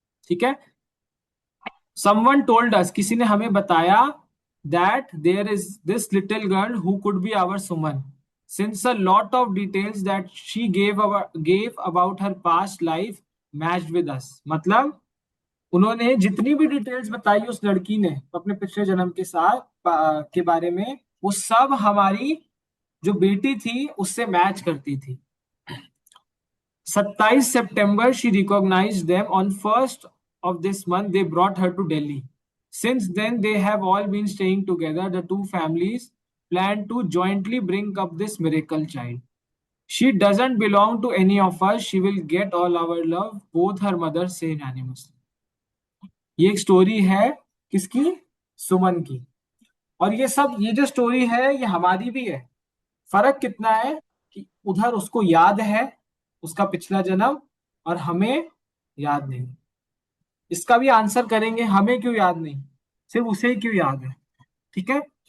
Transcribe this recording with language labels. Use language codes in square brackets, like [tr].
[en] ठीक है। Someone told us, [hi] किसी ने हमें बताया, [en] That there is this little girl who could be our Suman, since a lot of details that she gave about her past life matched with us. [hi] मतलब उन्होंने जितनी भी डिटेल्स बताई उस लड़की ने अपने पिछले जन्म के साथ के बारे में, वो सब हमारी जो बेटी थी उससे मैच करती थी। [en] 27 September she recognized them on first of this month they brought her to Delhi. Since then they have all been staying together. The two families plan to jointly bring up this miracle child. She doesn't belong to any of us. She will get all our love, both her mother say unanimously. [hi] ये एक story है किसकी? सुमन की। और ये सब, ये जो स्टोरी है ये हमारी भी है। फर्क कितना है कि उधर उसको याद है उसका पिछला जन्म, और हमें याद नहीं। इसका भी आंसर करेंगे, हमें क्यों याद नहीं, सिर्फ उसे ही क्यों याद है। ठीक है।